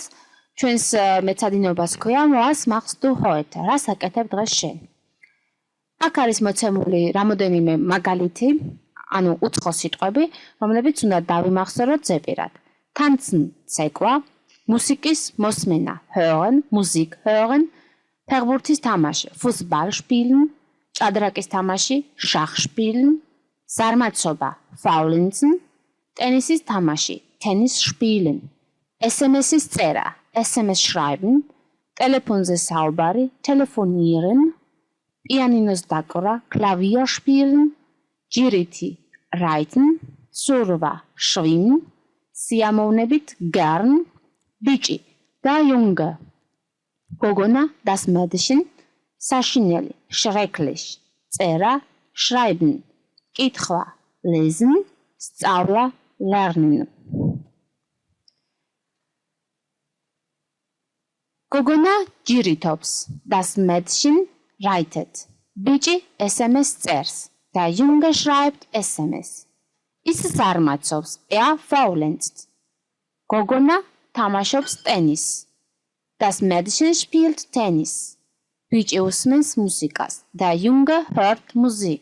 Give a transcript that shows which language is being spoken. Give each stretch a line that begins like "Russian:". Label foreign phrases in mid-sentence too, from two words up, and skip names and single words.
Georgian: ჩვენს მეცადინეობას ქვია
German: Was machst du heute.
Georgian: რას აკეთებ დღეს შენ? აქ არის მოცემული რამოდენიმე მაგალითი, ანუ უცხო სიტყვები, რომლებიც უნდა დავიმახსოვროთ ზეპირად. Tanzen, ცეკვა, მუსიკის მოსმენა,
German: hören, Musik hören,
Georgian: ფეხბურთის თამაში,
German: Fußball spielen,
Georgian: ჭადრაკის თამაში,
German: Schach spielen,
Georgian: ზარმაცობა, Faulenzen, ტენისის თამაში,
German: Tennis spielen,
Georgian: SMS-ის წერა,
German: SMS schreiben,
Georgian: ტელეფონზე საუბარი, telefonieren, პიანინოს დაკვრა,
German: Klavier spielen, ჯირითი, reiten, surva, schwimmen, სიამოვნებით, gern,
Georgian: ბიჭი და Junge, გოგონა,
German: das Mädchen,
Georgian: საშინელი, schrecklich, წერა, schreiben, კითხვა, lesen, სწავლა, lernen. გოგონა ჯირითობს,
German: das Mädchen reitet,
Georgian: ბიჭი SMS წერს და
German: Junge schreibt SMS.
Georgian: ის ზარმაცობს, faulenzt. გოგონა თამაშობს ტენისს.
German: Das Mädchen spielt Tennis.
Georgian: ბიჭი უსმენს მუსიკას და
German: Junge hört Musik.